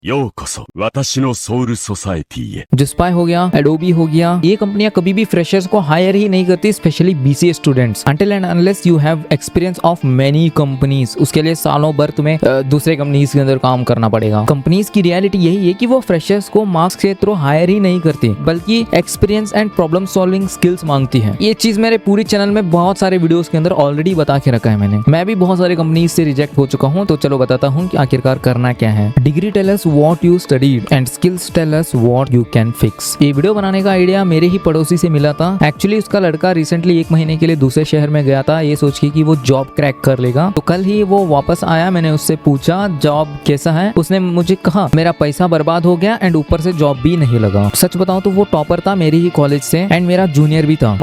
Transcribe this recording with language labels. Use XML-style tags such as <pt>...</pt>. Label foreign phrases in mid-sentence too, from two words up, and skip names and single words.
<ja>ようこそ私のソウルソサエティへ。</ja> <hi>जिस्पाई हो गया, एडोबी हो गया, ये कंपनियां कभी भी फ्रेशर्स को हायर ही नहीं करती, स्पेशली बीसीए स्टूडेंट्स,</hi> <en>until and unless you have experience of many companies.</en> <hi>उसके लिए सालों भर तुम्हें दूसरे कंपनीज के अंदर काम करना पड़ेगा। कंपनीज की रियलिटी यही है कि वो फ्रेशर्स को मार्क्स के थ्रू हायर ही नहीं करती, बल्कि</hi> <en>experience and problem solving skills</en> <hi>मांगती है। ये चीज मेरे पूरी चैनल में बहुत सारे वीडियोस के अंदर ऑलरेडी बता के रखा है मैंने। मैं भी बहुत सारे कंपनीज से रिजेक्ट हो चुका हूँ, तो चलो बताता हूँ कि आखिरकार करना क्या है।</hi> <en>degree tell us what you studied and skills tell us what you can fix.</en> <hi>ये वीडियो बनाने का आइडिया मेरे ही पड़ोसी से मिला था। एक्चुअली उसका लड़का रिसेंटली 1 महीने के लिए दूसरे शहर में गया था, ये सोच के कि वो</hi> <en>job crack</en> <hi>कर लेगा। तो कल ही वो वापस आया, मैंने उससे पूछा जॉब कैसा है। उसने मुझे कहा मेरा पैसा बर्बाद हो गया एंड ऊपर से जॉब भी नहीं लगा। सच बताऊं तो वो टॉपर था मेरे ही कॉलेज से एंड मेरा जूनियर भी था।</hi>